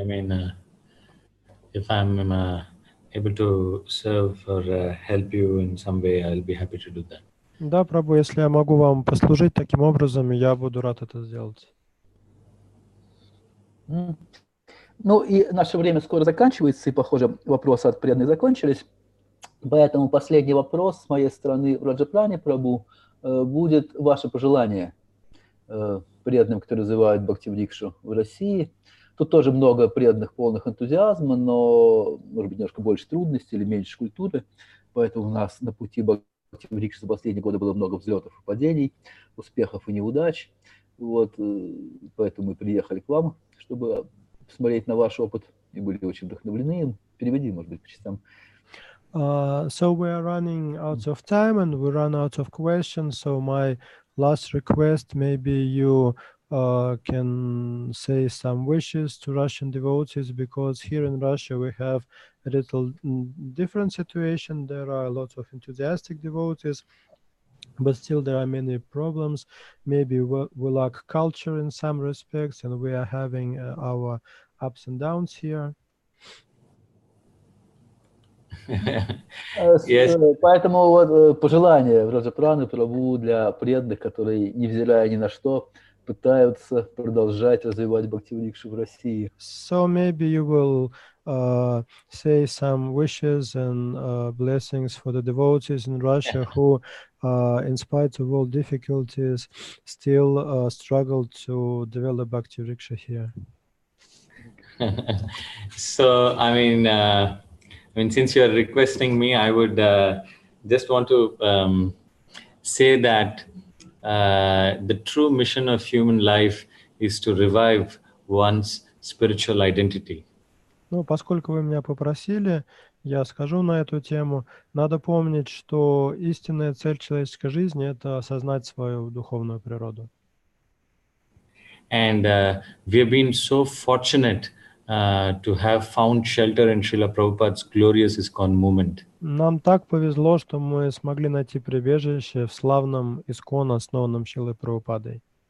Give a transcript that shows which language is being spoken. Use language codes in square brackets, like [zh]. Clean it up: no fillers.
[en] I mean, if I'm able to serve or help you in some way, I'll be happy to do that. [ru] Да, Прабху, если я могу вам послужить таким образом, я буду рад это сделать. Ну и наше время скоро заканчивается, и, похоже, вопросы от преданных закончились. Поэтому последний вопрос с моей стороны Враджа Пране Прабху будет ваше пожелание преданным, которые развивают Бхакти-врикшу в России. Тут тоже много преданных, полных энтузиазма, но, может быть, немножко больше трудностей или меньше культуры. Поэтому у нас на пути Бхакти-врикши за последние годы было много взлетов и падений, успехов и неудач. Вот, поэтому мы приехали к вам, чтобы посмотреть на ваш опыт, и были очень вдохновлены им. Переведи, может быть, по частям. [en] So we are running out of time and we run out of questions. So my last request, maybe you can say some wishes to Russian devotees, because here in Russia we have a little different situation. There are lots of enthusiastic devotees, but still there are many problems. Maybe we lack culture in some respects, and we are having our ups and downs here. Yes. [ru] Поэтому вот пожелание Враджа Праны Прабху для преданных, которые, невзирая ни на что, пытаются продолжать развивать Бхакти-врикшу в России. [en] So maybe you will say some wishes and blessings for the devotees in Russia who, in spite of all difficulties, still struggle to develop Bhakti-vriksha here. So, I mean, since you are requesting me, I would just want to say that the true mission of human life is to revive one's spiritual identity. [ru] Ну, поскольку вы меня попросили, я скажу на эту тему. Надо помнить, что истинная цель человеческой жизни – это осознать свою духовную природу. [en] And we have been so fortunate to have found shelter in Srila Prabhupada's glorious ISKCON movement. [ru] Нам так повезло, что мы смогли найти прибежище в славном ISKCON, основанном Шрилой Прабхупадой.